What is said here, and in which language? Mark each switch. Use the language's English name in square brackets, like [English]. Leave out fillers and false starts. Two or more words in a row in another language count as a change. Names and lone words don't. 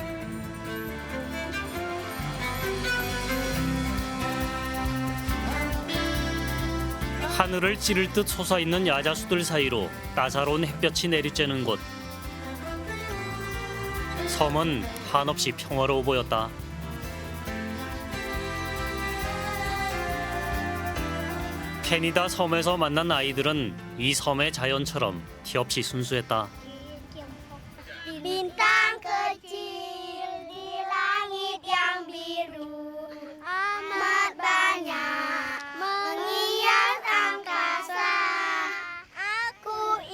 [Korean] 하늘을 찌를 듯 솟아있는 야자수들 사이로 따사로운 햇볕이 내리쬐는 곳. 섬은 한없이 평화로워 보였다. 페니다 섬에서 만난 아이들은 이 섬의 자연처럼 티없이 순수했다. [Indonesian] Bintang kecil di langit yang biru amat banyak menghias angkasa. Aku